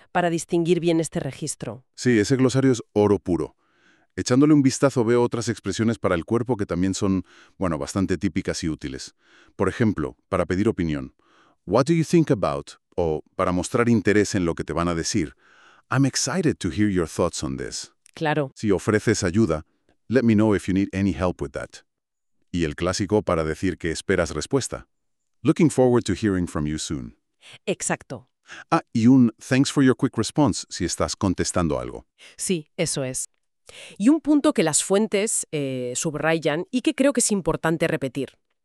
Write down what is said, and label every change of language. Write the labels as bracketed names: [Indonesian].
[Spanish] Para distinguir bien este registro. Sí, ese glosario es oro puro. Echándole un vistazo veo otras expresiones para el cuerpo que también son, bueno, bastante típicas y útiles. Por ejemplo, para pedir opinión. [English] What do you think about? [Spanish] O para mostrar interés en lo que te van a decir. [English] I'm excited to hear your thoughts on this. [Spanish] Claro. Si ofreces ayuda, [English] let me know if you need any help with that. [Spanish] Y el clásico para decir que esperas respuesta. [English] Looking forward to hearing from you soon. [Spanish] Exacto. Ah, y un [English] thanks for your quick response [Spanish] si estás contestando algo. Sí, eso es. Y un punto que las fuentes subrayan y que creo que es importante repetir.